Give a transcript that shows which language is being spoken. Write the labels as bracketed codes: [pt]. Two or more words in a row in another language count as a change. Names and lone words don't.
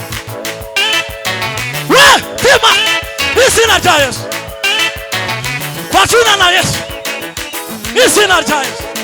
[rw] izina rya Yesu [sw] kwa jina la Yesu, [rw] izina rya Yesu.